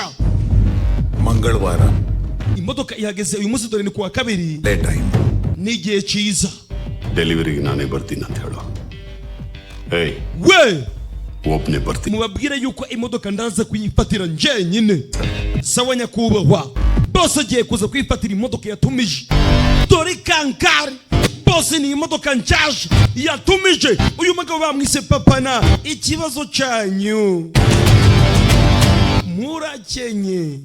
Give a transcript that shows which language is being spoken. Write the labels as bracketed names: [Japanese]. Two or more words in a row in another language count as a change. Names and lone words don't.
[Kannada] ಮಂಗಳವಾರ [Kinyarwanda] imodoka ihageze uyu munsi dore ni kuwa kabiri [English] late time [Kinyarwanda] n'igihe cyiza [Kannada] ಡೆಲಿವರಿಗೆ ನಾನೇ ಬರ್ತೀನಿ ಅಂತ ಹೇಳು ಏಯ್ [Kinyarwanda] we [Kannada] ಒಬ್ನೇ ಬರ್ತೀನಿ [Kinyarwanda] mubabwire yuko imodoka ndaza kuyifatira njyenyine sawa nyakubahwa bose agiye kuza kwifatira imodoka yatumije dore kankari bose ni imodoka nshyashya yatumije uyu mugabo bamwise papana ikibazo cyanyu murakenye